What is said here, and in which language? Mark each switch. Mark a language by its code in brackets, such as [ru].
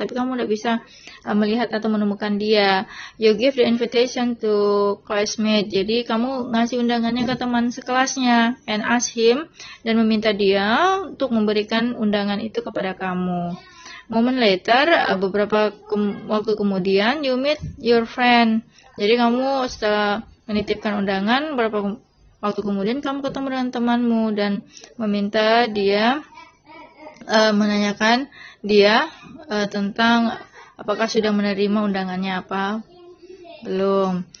[id] Tapi kamu tidak bisa melihat atau menemukan dia. [en] You give the invitation to classmate. [id] Jadi kamu ngasih undangannya ke teman sekelasnya [en] and ask him, [id] dan meminta dia untuk memberikan undangan itu kepada kamu. [en] Moment later, [id] beberapa waktu kemudian, [en] you meet your friend. [id] Jadi kamu setelah menitipkan undangan, beberapa waktu kemudian kamu ketemu dengan temanmu dan meminta dia menanyakan dia tentang apakah sudah menerima undangannya apa belum.